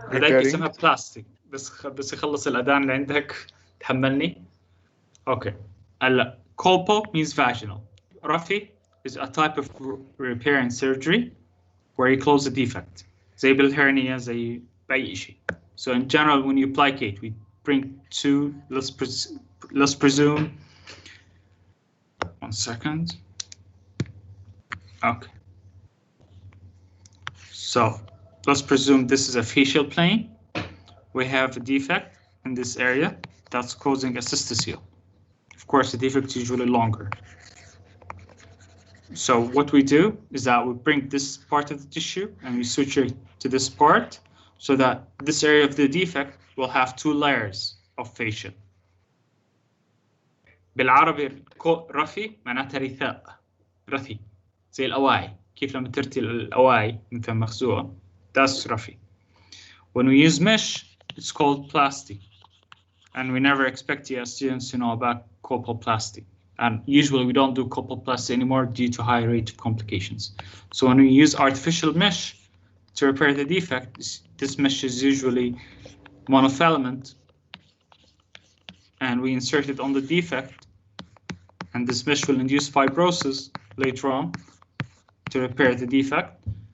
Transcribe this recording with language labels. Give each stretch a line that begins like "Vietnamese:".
Arabic: هذاك اسمها بلاستيك، بس يخلص الأذان اللي عندك تحملني.
English: Okay. هلا colpo means vaginal. رفي is a type of repair and surgery where you close a defect.
Arabic: زي بالhernia زي بأي شيء.
English: So in general, when you plicate, we bring two. Let's presume. 1 second. Okay. So let's presume this is a facial plane. We have a defect in this area that's causing a cystocele. Of course, the defect is usually longer. So what we do is that we bring this part of the tissue and we suture it to this part so that this area of the defect will have two layers of fascia.
Arabic: بالعربي رفي معناتها رثاء، رثي زي الأواعي، كيف لما ترتي الأواعي مثل مخزوقة.
English: That's رفي. When we use mesh, it's called plasty, and we never expect your students to know about colpoplasty. And usually we don't do colpoplasty anymore due to high rate of complications. So when we use artificial mesh to repair the defect, this mesh is usually monofilament, and we insert it on the defect, and this mesh will induce fibrosis later on to repair the defect.